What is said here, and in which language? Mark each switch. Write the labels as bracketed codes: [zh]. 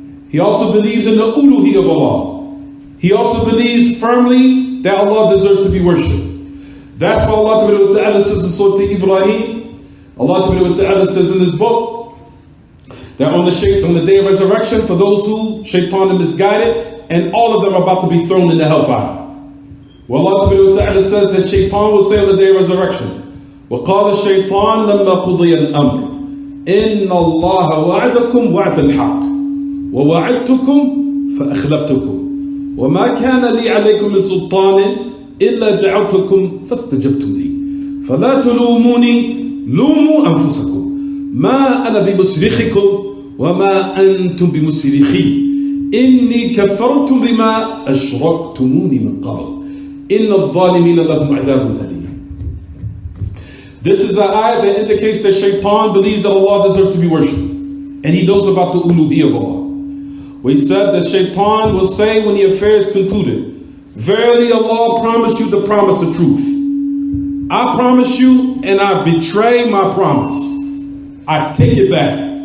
[en] He also believes in the uluhiyyah of Allah. He also believes firmly that Allah deserves to be worshipped. That's why Allah Ta'ala says in Surah Ibrahim, Allah Ta'ala says in this book, that on the day of resurrection, for those who shaitan are misguided, and all of them are about to be thrown in the hellfire. Well, Allah Ta'ala says that shaitan will say on the day of resurrection, [ar] وَقَالَ الشَّيْطَانُ لَمَّا قُضِيَ الْأَمْرِ إِنَّ اللَّهَ وَعَدَكُمْ وَعْدَ الْحَقِّ وَوَعَدْتُكُمْ فَأَخْلَفْتُكُمْ وَمَا كَانَ لِي عَلَيْكُمْ مِنْ سُلْطَانٍ إِلَّا دَعَوْتُكُمْ فَاسْتَجَبْتُمْ لِي فَلَا تُلُومُونِي لُومُوا أَنفُسَكُمْ مَا أَنَا بِمُصْرِخِكُمْ وَمَا أَنْتُمْ بِمُصْرِخِي إِنِّي كَفَرْتُ بِمَا أَشْرَكْتُمُونِي مِنْ قَبْلُ إِنَّ الظَّالِمِينَ لَهُمْ عَذَابٌ أَلِيمٌ. [en] This is an ayah that indicates that shaitan believes that Allah deserves to be worshipped. And he knows about the uluhiyyah of Allah. We said that shaitan will say when the affair is concluded, verily Allah promised you the promise of truth. I promise you and I betray my promise. I take it back.